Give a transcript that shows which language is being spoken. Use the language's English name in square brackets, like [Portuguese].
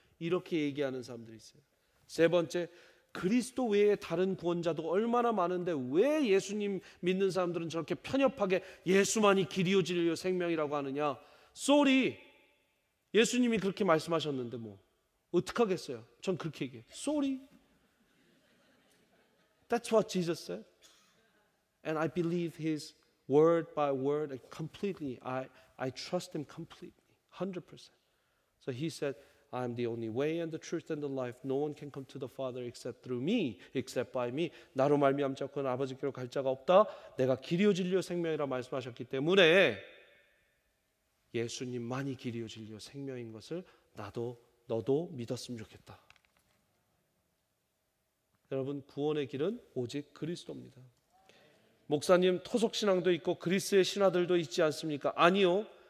[Korean] 이렇게 얘기하는 사람들이 있어요. 세 번째, 그리스도 외에 다른 구원자도 얼마나 많은데 왜 예수님 믿는 사람들은 저렇게 편협하게 예수만이 길이요 진리요 생명이라고 하느냐. 쏘리, 예수님이 그렇게 말씀하셨는데 뭐 어떡하겠어요. 전 그렇게 얘기해요. [English] 쏘리, That's what Jesus said. And I believe his word by word completely. I trust him completely, 100%. So he said, I am the only way and the truth and the life. No one can come to the Father except through me, except by me. [Korean] 나로 말미암지 않고는 아버지께로 갈 자가 없다. 내가 길이요 진리요 생명이라 말씀하셨기 때문에 예수님만이 길이요 진리요 생명인 것을 너도 믿었으면 좋겠다. 여러분, 구원의 길은 오직 그리스도입니다. 목사님, 토속신앙도 있고 그리스의 신하들도 있지 않습니까? 아니요.